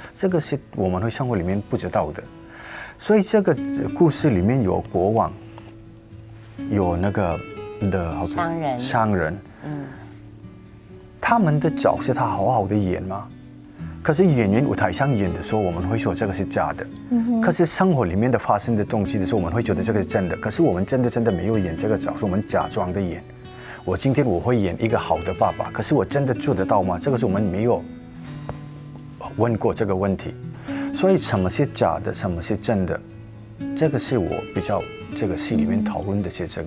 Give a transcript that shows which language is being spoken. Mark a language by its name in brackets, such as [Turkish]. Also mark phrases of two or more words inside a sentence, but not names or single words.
[Chinese] 這個是我們會生活裡面不知道的。所以這個故事裡面有國王，有那個的商人，他們的角色他好好的演嗎？可是演員舞台上演的時候，我們會說這個是假的。可是生活裡面的發生的東西的時候，我們會覺得這個是真的。可是我們真的沒有演這個角色，我們假裝的演。今天我會演一個好的爸爸，可是我真的做得到嗎？這個是我們沒有問過這個問題。所以什麼是假的，什麼是真的，這個是我比較這個戲裡面討論的是這個。